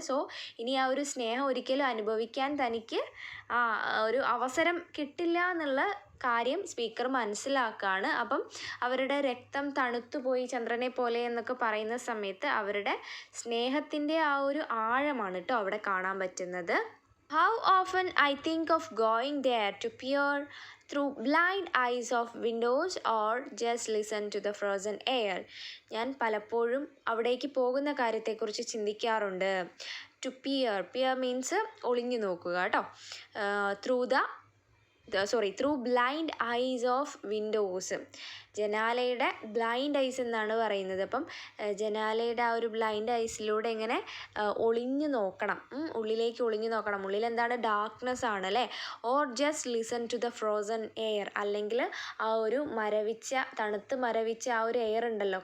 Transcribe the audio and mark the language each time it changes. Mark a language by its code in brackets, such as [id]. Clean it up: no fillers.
[ml] So ഇനി ആ ഒരു സ്നേഹം ഒരിക്കലും അനുഭവിക്കാൻ തനിക്ക് ഒരു അവസരം കിട്ടില്ല എന്നുള്ള കാര്യം സ്പീക്കർ മനസ്സിലാക്കുകയാണ്. അപ്പം അവരുടെ രക്തം തണുത്തുപോയി ചന്ദ്രനെ പോലെ എന്നൊക്കെ പറയുന്ന സമയത്ത് അവരുടെ സ്നേഹത്തിൻ്റെ ആ ഒരു ആഴമാണ് കേട്ടോ അവിടെ കാണാൻ പറ്റുന്നത്. [en] How often I think of going there to peer through blind eyes of windows or just listen to the frozen air. [ml] ഞാൻ പലപ്പോഴും അവിടേക്ക് പോകുന്ന കാര്യത്തെക്കുറിച്ച് ചിന്തിക്കാറുണ്ട്. [en] To peer, peer means [ml] ഒളിഞ്ഞു നോക്കുക കേട്ടോ. [en] Through the through blind eyes of windows. [ml] ജനാലയുടെ blind ice എന്നാണ് പറയുന്നത്. അപ്പം ജനാലയുടെ ആ ഒരു ബ്ലൈൻഡ് ഐസിലൂടെ ഇങ്ങനെ ഒളിഞ്ഞു നോക്കണം, ഉള്ളിലേക്ക് ഒളിഞ്ഞു നോക്കണം. ഉള്ളിൽ എന്താണ്? ഡാർക്ക്നെസ് ആണ് അല്ലേ. [en] or just listen to the frozen air, [ml] അല്ലെങ്കിൽ ആ ഒരു തണുത്ത് മരവിച്ച ആ ഒരു എയർ ഉണ്ടല്ലോ.